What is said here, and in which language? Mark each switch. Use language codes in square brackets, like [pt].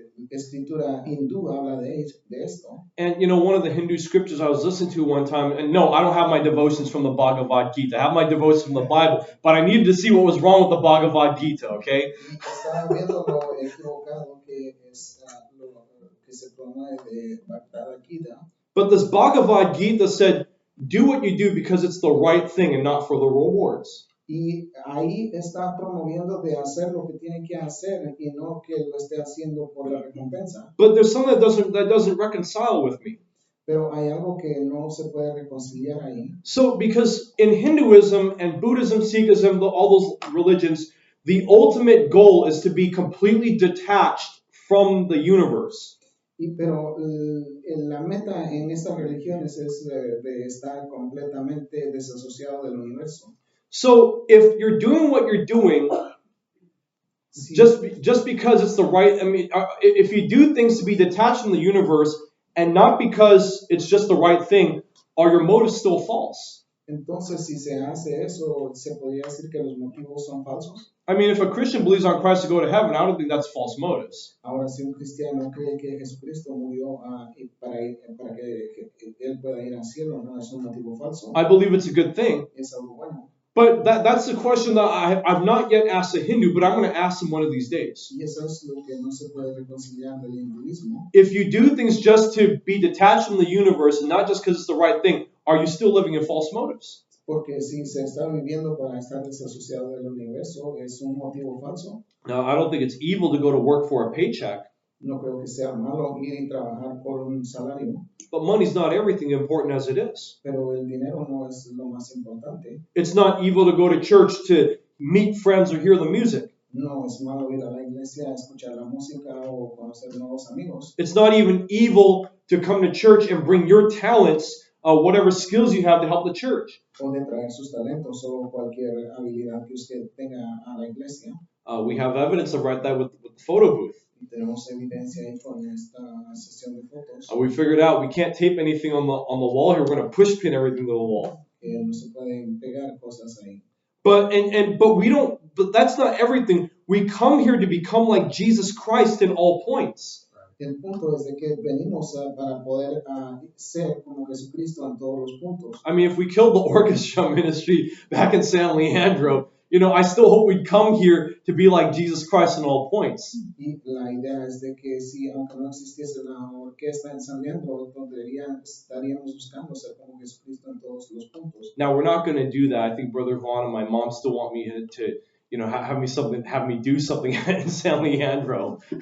[es] Escritura hindú habla de esto. [en] And you know, one of the Hindu scriptures I was listening to one time, and no, I don't have my devotions from the Bhagavad Gita. I have my devotions from the Bible, but I needed to see what was wrong with the Bhagavad Gita, okay? [es] Estaba viendo lo equivocado que es lo que se promueve de Bhagavad Gita. [en] But this Bhagavad Gita said, do what you do because it's the right thing and not for the rewards. [es] Y ahí está promoviendo de hacer lo que tiene que hacer y no que lo esté haciendo por la recompensa. [en] But there's something that doesn't reconcile with me. [es] Pero hay algo que no se puede reconciliar ahí. [en] So, because in Hinduism and Buddhism, Sikhism, all those religions, the ultimate goal is to be completely detached from the universe. [es] Pero la meta en estas religiones es de estar completamente desasociado del universo. [en] So if you're doing what you're doing, just because it's the right, I mean, if you do things to be detached from the universe and not because it's just the right thing, are your motives still false? [es] Entonces, si se hace eso, ¿se podría decir que los motivos son falsos? [en] I mean, if a Christian believes on Christ to go to heaven, I don't think that's false motives. [es] Ahora, si un cristiano cree que Jesucristo murió para que él pueda ir al cielo, no es un motivo falso. [en] I believe it's a good thing. [es] Es algo bueno. [en] But that's the question that I've not yet asked a Hindu, but I'm going to ask him one of these days. [es] Y eso es lo que no se puede reconciliar del hinduismo. [en] If you do things just to be detached from the universe and not just because it's the right thing, are you still living in false motives? [es] Porque si se está viviendo para estar desasociado del universo, es un motivo falso. [en] Now, I don't think it's evil to go to work for a paycheck. [es] No creo que sea malo ir y trabajar por un salario. [en] But money's not everything important as it is. [es] Pero el dinero no es lo más importante. [en] It's not evil to go to church to meet friends or hear the music. [es] No es malo ir a la iglesia a escuchar la música o conocer nuevos amigos. [en] It's not even evil to come to church and bring your talents, whatever skills you have to help the church. [es] O de traer sus talentos o cualquier habilidad que usted tenga a la iglesia. [en] We have evidence of that with the photo booth. [es] Y tenemos evidencia ahí con esta sesión de fotos. [en] We figured out we can't tape anything on the wall here. We're going to push pin everything to the wall. [es] Que no se pueden pegar cosas ahí. [en] But we don't. But that's not everything. We come here to become like Jesus Christ in all points. [es] El punto es de que venimos para poder ser como Jesucristo en todos los puntos. [en] I mean, if we killed the orchestra ministry back in San Leandro, I still hope we'd come here to be like Jesus Christ in all points. [es] Y la idea es de que si aunque no existiese la orquesta en San Leandro, estaríamos buscando ser como Jesucristo en todos los puntos. [en] Now we're not going to do that. I think Brother Vaughn and my mom still want me to have me do something in San Leandro.